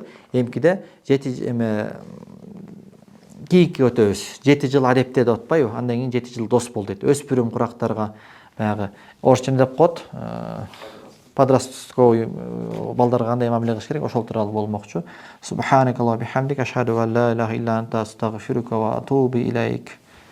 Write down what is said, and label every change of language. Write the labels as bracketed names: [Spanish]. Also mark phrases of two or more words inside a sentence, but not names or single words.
[Kyrgyz] Эмкиде кийинки өтөбүз. 7 жыл адепте деп атпайбы? Андан кийин 7 жыл дос бол дейт. Өспүрүм курактарга баягы орусча деп коет, подростковый балдарга кандай мамиле кылыш керек, ошол тууралуу болмокчу. [Arabic] سبحانك اللهم بحمدك، أشهد أن لا إله إلا أنت، أستغفرك وأتوب إليك.